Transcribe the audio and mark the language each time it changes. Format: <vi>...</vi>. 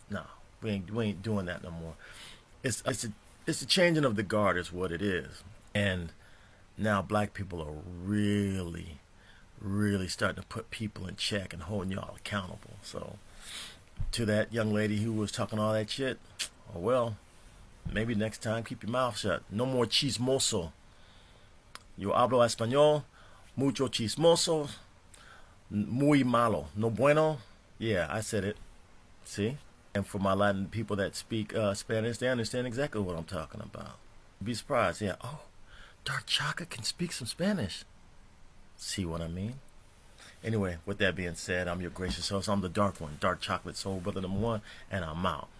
<en>No, we ain't doing that no more. It's a changing of the guard is what it is, and now black people are really starting to put people in check and holding y'all accountable. So to that young lady who was talking all that shit, oh well, maybe next time keep your mouth shut. No more chismoso.</en> <es>Yo hablo español, mucho chismoso, muy malo, no bueno.</es> <en>Yeah, I said it. See? And for my Latin people that speak Spanish, they understand exactly what I'm talking about. Be surprised. Yeah. Oh, dark chocolate can speak some Spanish. See what I mean? Anyway, with that being said, I'm your gracious host. I'm the dark one, Dark Chocolate Soul Brother #1, and I'm out.</en>